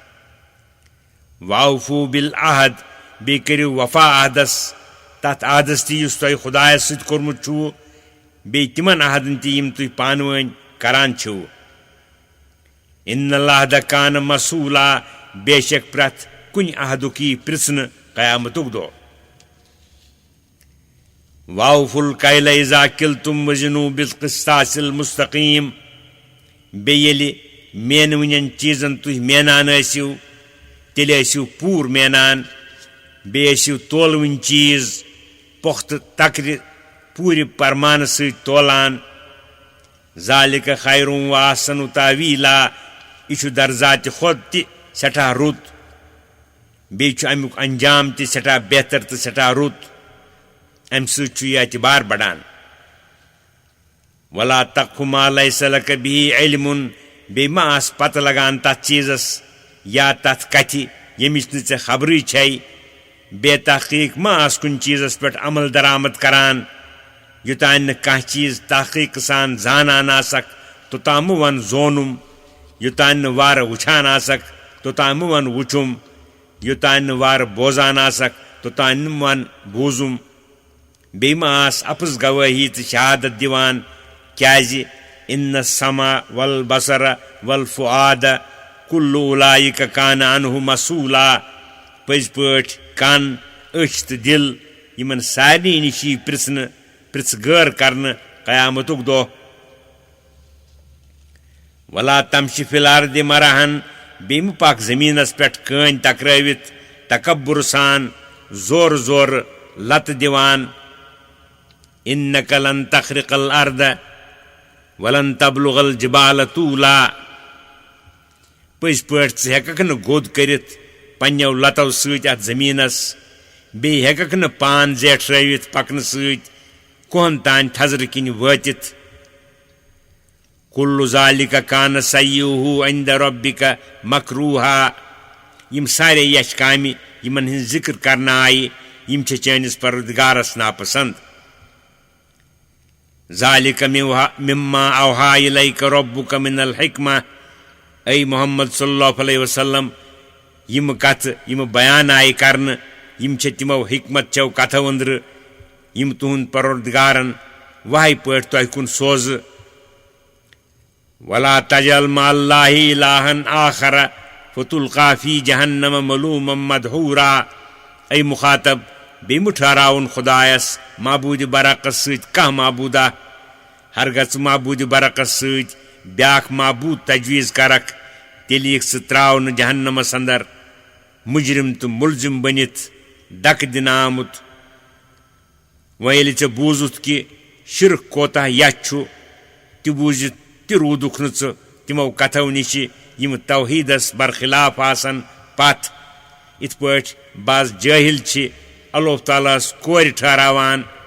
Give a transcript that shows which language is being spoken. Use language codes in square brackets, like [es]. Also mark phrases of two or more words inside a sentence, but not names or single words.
[ar] وأوفوا بالعهد [ks] बे करियो वफा आहदस तथ आहदस ती युस तुह खुदायस सत कोरमुत छु बे तिमन आहदन ती यम तुह पानवन करान छु [ar] إن الله كان مسؤولا [ks] बेशक प्रथ कुन आहदुकी प्रश्न कयामतुक दो [ar] وأوفوا الكيل إذا كلتم وزنوا بالقسطاس المستقيم [ks] बे येलि मेनवनन चीजन तुह मेनान ऐसिव तेले ऐसिव पूर मेनान बे ऐसिव तोलवन चीज पुख्त तक्र पूर परमान सत तोलान [ar] ذلك خير وأحسن تأويلا [ks] यह दर्जात खुद ति सठा रुत बे अमुक अंजाम ति सठा बेहतर तो सठा रुत अम सत एतबार बढ़ान [ar] ولا تقف ما ليس لك به علم [ks] बे मा आस पत लगान तथ चीजस या तथ कथि यमिस न चे खबरी छै बे तहकीक मा आस कुन चीजस पे अमल दरामद करान युतान न कह चीज तहकीक सान जानान आसक तोताम वन जोनुम युतान न वार वुछान आसक तोताम वन वुछुम युतान न वार बोजान आसक तोतान वन बूजुम बेमा आस अपस गवाही तो शहादत दिवान क्याजि [ar] إن السمع والبصر والفؤاد كل أولئك كان عنه مسؤولا [ks] पज पठ कान أچھ تہٕ دِل یِمن سارنٕے نِش یی پرٛژھ غٲر کرنہٕ قیامتُک دۄہ [ar] ولا تمشِ فی الارضِ مرحن [ks] بیٚیہِ مہٕ پکھ زٔمیٖنس پٮ۪ٹھ کٲنۍ تکرٲوِتھ تکبُر سان زورٕ زورٕ لتہٕ دِوان [ar] اِنَّکَ لَن تَخرِقَ الْأَرْضَ وَلَن تَبْلُغَ الْجِبَالَ طُولًا [ks] پٔزۍ پٲٹھۍ ژٕ ہٮ۪ککھ نہٕ گوٚد کٔرِتھ پنٛنیو لتو سۭتۍ اَتھ زٔمیٖنس بیٚیہِ ہٮ۪ککھ نہٕ پان زیٹھرٲوِتھ پکنہٕ سۭتۍ کوہن تانۍ تھزرٕ کِنۍ وٲتِتھ [ar] کُلُّ ذالِکَ کانَ سَیِّئُہُ عِندَ رَبِّکَ مَکروٗہا [ks] یِم سارے یَچھ کامہِ یِمن ہٕنٛز ذِکر کرنہٕ آیہِ یِم چھِ چٲنِس پروردگارس ناپسنٛد [ar] ذالِکَ مِمَّا اوحا اِلیکَ رَبُّکَ مِنَ الحِکمہ [ks] اے محمد [ar] صلی اللہ علیہ وسلم [ks] یِمہٕ کتھٕ یِمہٕ بیان آیہِ کرنہٕ یِم چھِ تِمو حکمت چو کتھو أنٛدرٕ یِم تُہُنٛد پروردگارن وحی پٲٹھۍ تۄہہِ کُن سوزٕ [ar] ولا تجعل مع اللہِ إِلٰہًا آخر فتلقى فی جہنم ملوٗمًا مدحوٗرا [ks] اے مُخاطب بیٚیہِ مہٕ ٹھہراوُن خۄدایس معبوٗدِ برعکس سۭتۍ کانٛہہ معبوٗدا ہرگاہ ژٕ معبوٗدِ برعکس سۭتۍ بیٛاکھ معبوٗد تجویٖز کرکھ تیٚلہِ یِکھ ژٕ ترٛاونہٕ جہنمس انٛدر مُجرِم تہٕ مُلزِم بٔنِتھ دکہٕ دِنہٕ آمُت وۄنۍ ییٚلہِ ژےٚ بوٗزُتھ کہِ شِرک کوتاہ یَتھ چھُ تہِ بوٗزِتھ تہِ روٗدُکھ نہٕ ژٕ تِمو کتھو نِشہِ یِم توحیٖدس برخلاف آسن پتھ یِتھ پٲٹھۍ بعض جٲہِل چھِ اللہ تعالیٰ ہس کورِ ٹھہراوان